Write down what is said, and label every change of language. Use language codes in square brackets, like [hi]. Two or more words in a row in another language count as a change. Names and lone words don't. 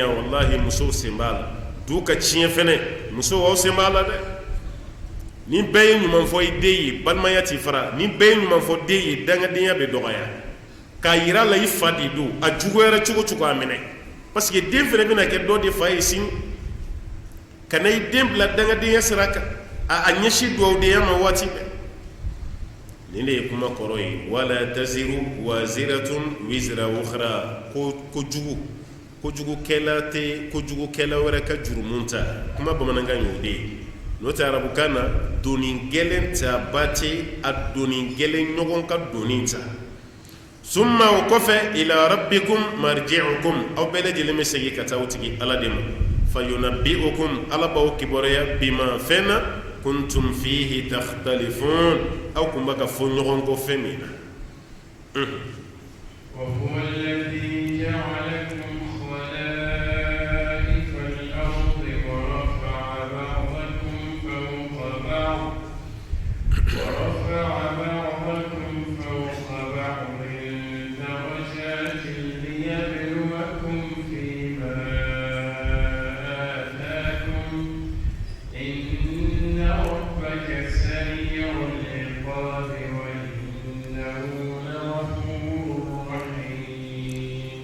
[bm] wallahi musow sen b'a la du ka tiɲɛ fɛnɛ musow aw sen b'a la dɛ ni bɛɛ ye ɲuman fɔ i den ye balimaya t'i fara ni bɛɛ ye ɲuman fɔ den ye dangadenya bɛ dɔgɔya k'a yira la i fa de don a juguyara cogo cogo a minɛ [fr] parce que [bm] den fɛnɛ bɛna kɛ dɔ de fa ye sini ka na i den bila dangadenya sira kan a ɲɛsi duwawudenya ma waati bɛɛ nin de ye kuma kɔrɔ ye [ar] ولا تزر وازرة وزر أخرى [bm] kojugukɛla tɛ kojugukɛla wɛrɛ ka jurumun ta kuma bamanankan y'o de ye n'o tɛ arabukan na doni gɛlɛn ta ba tɛ a doni gɛlɛn ɲɔgɔn ka doni ta summa o kɔfɛ [ar] إلى ربكم مرجعكم [bm] aw bɛɛ lajɛlen bɛ segin ka taa o tigi ala de ma fayunabbi'ukum ala b'aw kibaruya bima fɛn na [ar] كنتم فيه تختلفون [bm] aw kun bɛ ka fɔ ɲɔgɔn kɔ fɛn min na [ar] وهو الذي جعلكم خلائف الأرض ورفع بعضكم فوق بعض درجات ليبلوكم فيما آتاكم إن ربك سريع العقاب وإنه لغفور رحيم